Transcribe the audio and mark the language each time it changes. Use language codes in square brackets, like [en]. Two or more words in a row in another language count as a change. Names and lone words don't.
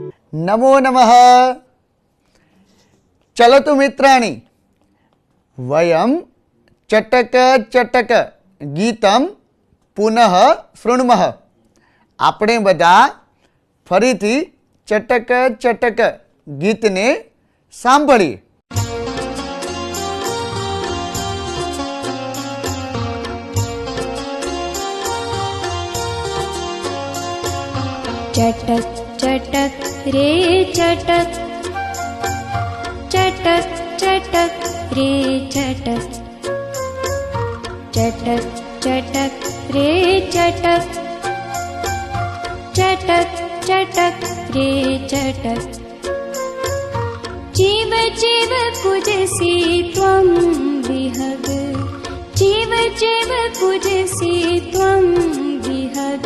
[sa] नमो नमः। चलतु मित्राणि, वयं चटक चटक गीतं पुनः शृणुमः। [gu] આપણે બધા ફરીથી ચટક ચટક ગીતને સાંભળીએ. [sa] चटक चटक रे चटक, चटक चटक रे चटक, चटक चटक रे चटक, चटक चटक रे चटक. जीव जीव पूजसि त्वं विहग, जीव जीव पूजसि त्वं विहग.